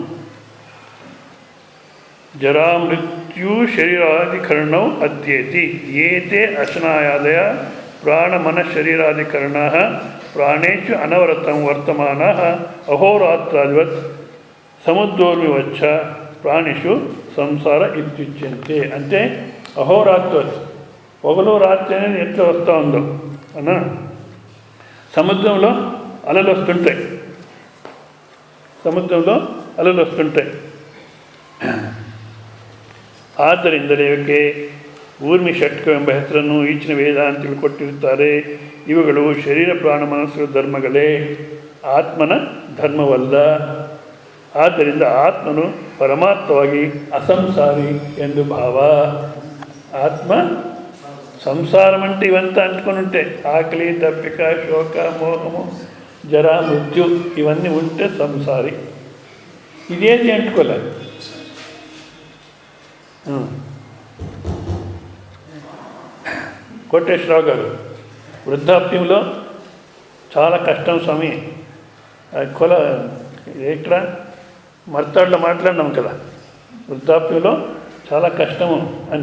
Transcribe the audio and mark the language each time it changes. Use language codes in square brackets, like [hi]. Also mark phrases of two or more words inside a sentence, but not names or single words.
[sa] జరా మృత్యు శరీరాధికరణం అధ్యేతి ఏతే అశనాయాదయ ప్రాణమన శరీరాధికరణ ప్రాణేషు అనవరతం వర్తమాన అహోరాత్రాదివత్ సముద్రోర్మివచ్చ ప్రాణిషు సంసార ఇత్యుచ్యంతే. [te] అంటే అహోరాత్రవత్ పొగలు రాత్రి అనేది ఎట్లా వస్తూ ఉందో అన్నా, సముద్రంలో అలలు వస్తుంటాయి. [kn] ಸमुದ್ರದಲ್ಲಿ ಅಲೆಗಳು ವಸ್ತುಂಟೆ. ಆದ್ದರಿಂದಲೇ ಊರ್ಮಿ ಷಟ್ಕವೆಂಬ ಹೆಸರನ್ನು ಈಚಿನ ವೇದಾಂತಿಗಳು ಕೊಟ್ಟಿರುತ್ತಾರೆ. ಇವುಗಳು ಶರೀರ ಪ್ರಾಣ ಮನಸ್ಸು ಧರ್ಮಗಳೇ, ಆತ್ಮನ ಧರ್ಮವಲ್ಲ. ಆದ್ದರಿಂದ ಆತ್ಮನು ಪರಮಾರ್ಥವಾಗಿ ಅಸಂಸಾರಿ ಎಂದು ಭಾವ. [te] ಆತ್ಮ సంసారం అంటే ఇవంతా అంటుకొని ఉంటే ఆకలి దప్పిక శోక మోహము జర మృత్యు ఇవన్నీ ఉంటే సంసారి. ఇదేది అంటుకోలేదు. కోటేశ్వరరావు గారు వృద్ధాప్యంలో చాలా కష్టం స్వామి, ఇక్కడ మర్తాడులో మాట్లాడినాం కదా, వృద్ధాప్యంలో చాలా కష్టము అని.